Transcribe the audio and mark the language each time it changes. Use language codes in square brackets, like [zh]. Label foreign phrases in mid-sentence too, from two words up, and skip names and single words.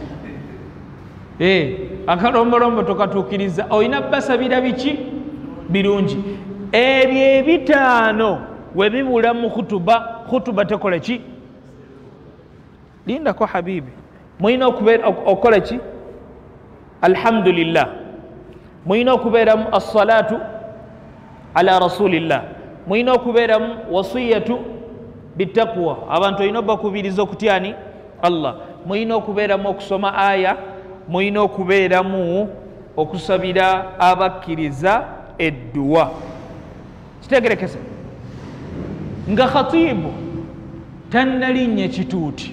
[lg] Akalombolombo tokatuukiriza, olina basabira biki? Birungi. Ebyo ebitaano we bibula mu khutuba tekola ki? Lindako habibi. Muyina okukola ki? Alhamdulillah. Muyina okubeeramu [ar] as-salatu ala rasulillah. [lg] Muyina okubeeramu [ar] wasiyatu bittaqwa. [lg] Abantu olina bakubiriza okutyani? Allah. Muyina okubeeramu okusoma aya. Muyina okubeeramu okusabira abakkiriza edduwa. Kitegerekese nga khatibu tannalinnya kituuti.